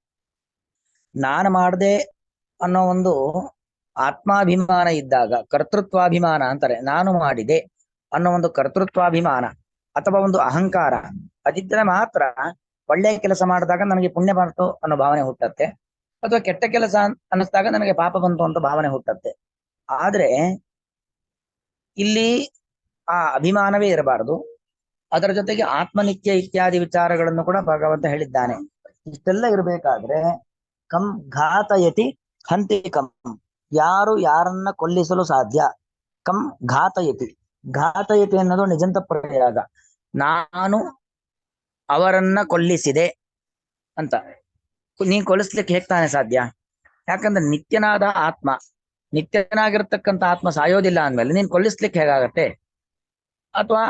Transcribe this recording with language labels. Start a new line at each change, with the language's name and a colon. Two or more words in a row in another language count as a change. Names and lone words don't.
Kannada: ನಾನು ಮಾಡದೆ ಅನ್ನೋ ಒಂದು ಆತ್ಮಾಭಿಮಾನ ಇದ್ದಾಗ, ಕರ್ತೃತ್ವಾಭಿಮಾನ ಅಂತಾರೆ, ನಾನು ಮಾಡಿದೆ ಅನ್ನೋ ಒಂದು ಕರ್ತೃತ್ವಾಭಿಮಾನ ಅಥವಾ ಒಂದು ಅಹಂಕಾರ ಅದಿದ್ರೆ ಮಾತ್ರ ಒಳ್ಳೆಯ ಕೆಲಸ ಮಾಡಿದಾಗ ನನಗೆ ಪುಣ್ಯ ಬಂತು ಅನ್ನೋ ಭಾವನೆ ಹುಟ್ಟತ್ತೆ, ಅಥವಾ ಕೆಟ್ಟ ಕೆಲಸ ಅನ್ನಿಸ್ದಾಗ ನನಗೆ ಪಾಪ ಬಂತು ಅಂತ ಭಾವನೆ ಹುಟ್ಟತ್ತೆ. ಆದ್ರೆ ಇಲ್ಲಿ ಆ ಅಭಿಮಾನವೇ ಇರಬಾರದು. ಅದರ ಜೊತೆಗೆ ಆತ್ಮನಿತ್ಯ ಇತ್ಯಾದಿ ವಿಚಾರಗಳನ್ನು ಕೂಡ ಭಗವಂತ ಹೇಳಿದ್ದಾನೆ. ಇಷ್ಟೆಲ್ಲ ಇರಬೇಕಾದ್ರೆ
Sanskrit: ಕಂ ಘಾತಯತಿ ಹಂತಿ ಕಂ,
Kannada: ಯಾರು ಯಾರನ್ನ ಕೊಲ್ಲಿಸಲು ಸಾಧ್ಯ?
Sanskrit: ಕಂ ಘಾತಯತಿ,
Kannada: ಘಾತಯತಿ ಅನ್ನೋದು ನಿಜಂತ ಪ್ರಯೋಗ. ನಾನು ಅವರನ್ನ ಕೊಲ್ಲಿಸಿದೆ ಅಂತ. ನೀನ್ ಕೊಲ್ಲಿಸ್ಲಿಕ್ಕೆ ಹೇಗ್ ತಾನೇ ಸಾಧ್ಯ? ಯಾಕಂದ್ರೆ ನಿತ್ಯನಾದ ಆತ್ಮ, ನಿತ್ಯನಾಗಿರ್ತಕ್ಕಂಥ ಆತ್ಮ ಸಾಯೋದಿಲ್ಲ ಅಂದ್ಮೇಲೆ ನೀನ್ ಕೊಲ್ಲಿಸ್ಲಿಕ್ಕೆ ಹೇಗಾಗತ್ತೆ?